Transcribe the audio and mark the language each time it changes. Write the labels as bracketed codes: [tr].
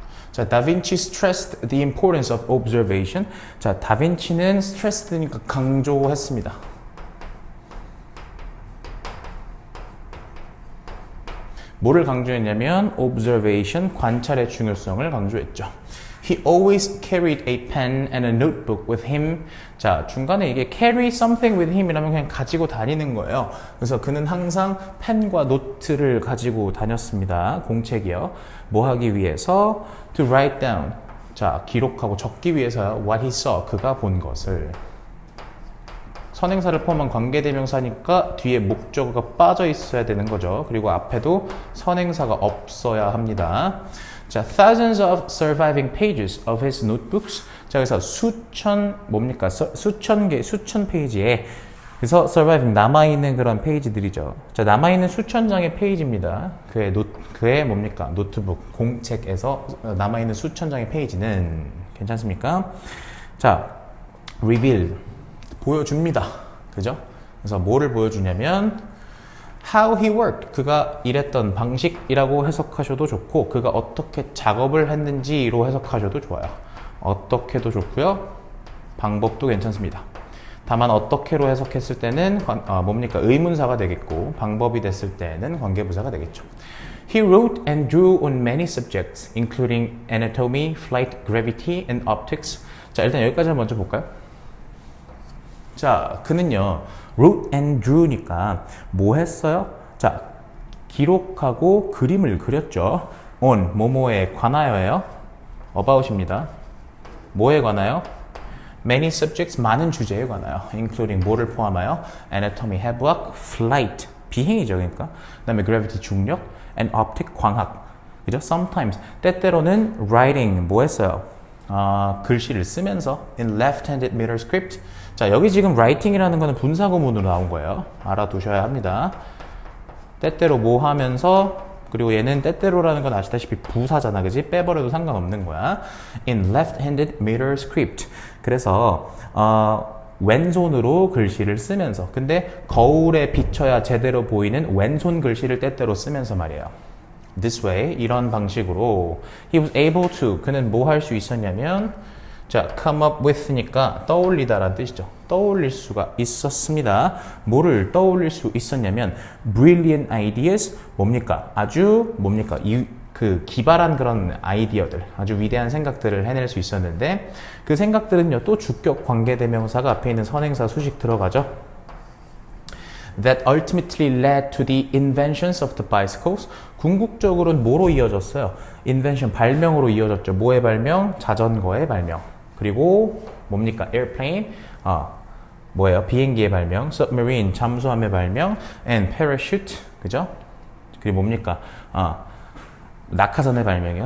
[en] 자, 다빈치 stressed the importance of observation. [ko] 자, 다빈치는 stressed니까 강조했습니다. 뭐를 강조했냐면 observation, 관찰의 중요성을 강조했죠. [en] He always carried a pen and a notebook with him. [ko] 자, 중간에 이게 carry something with him 이라면 그냥 가지고 다니는 거예요. 그래서 그는 항상 펜과 노트를 가지고 다녔습니다. 공책이요. 뭐 하기 위해서? [en] To write down. [ko] 자, 기록하고 적기 위해서요. [en] What he saw. [ko] 그가 본 것을. 선행사를 포함한 관계대명사니까 뒤에 목적어가 빠져 있어야 되는 거죠. 그리고 앞에도 선행사가 없어야 합니다. [en] 자, thousands of surviving pages of his notebooks. [ko] 자, 그래서 뭡니까? 수천 페이지에 그래서 surviving 남아있는 그런 페이지들이죠. 자, 남아있는 수천 장의 페이지입니다. 그의 뭡니까? 노트북, 공책에서 남아있는 수천 장의 페이지는 괜찮습니까? 자, reveal 보여줍니다. 그죠? 그래서 뭐를 보여주냐면 [en] how he worked [ko] 그가 일했던 방식이라고 해석하셔도 좋고 그가 어떻게 작업을 했는지로 해석하셔도 좋아요. 어떻게도 좋고요. 방법도 괜찮습니다. 다만 어떻게로 해석했을 때는 뭡니까? 의문사가 되겠고 방법이 됐을 때는 관계부사가 되겠죠. [en] He wrote and drew on many subjects including anatomy, flight, gravity, and optics. [ko] 자, 일단 여기까지 먼저 볼까요? 자, 그는요 wrote and drew니까 뭐 했어요? 자, 기록하고 그림을 그렸죠. on 뭐뭐에 관하여예요. about입니다. 뭐에 관하여? many subjects 많은 주제에 관하여. including 뭐를 포함하여? anatomy 해부학, flight 비행이죠. 그러니까 그다음에 gravity 중력, and optic 광학. 그죠? sometimes 때때로는 writing 뭐 했어요? 글씨를 쓰면서 [en] in left-handed meter script. [ko] 자, 여기 지금 writing이라는 거는 분사구문으로 나온 거예요. 알아두셔야 합니다. 때때로 뭐 하면서 그리고 얘는 때때로라는 건 아시다시피 부사잖아. 그지? 빼버려도 상관없는 거야. [en] in left-handed meter script. [ko] 그래서 왼손으로 글씨를 쓰면서 근데 거울에 비춰야 제대로 보이는 왼손 글씨를 때때로 쓰면서 말이에요. [en] This way, [ko] 이런 방식으로 [en] he was able to, [ko] 그는 뭐 할 수 있었냐면 자, come up with니까 떠올리다라는 뜻이죠. 떠올릴 수가 있었습니다. 뭐를 떠올릴 수 있었냐면 brilliant ideas, 뭡니까? 아주 뭡니까? 그 기발한 그런 아이디어들, 아주 위대한 생각들을 해낼 수 있었는데 그 생각들은요, 또 주격 관계대명사가 앞에 있는 선행사 수식 들어가죠. [en] That ultimately led to the inventions of the bicycles. [ko] 궁극적으로는 뭐로 이어졌어요? [en] invention, [ko] 발명으로 이어졌죠. 뭐의 발명? 자전거의 발명. 그리고 뭡니까? airplane, 뭐예요? 비행기의 발명, submarine, 잠수함의 발명, and parachute, 그죠? 그리고 뭡니까? 낙하산의 발명이요.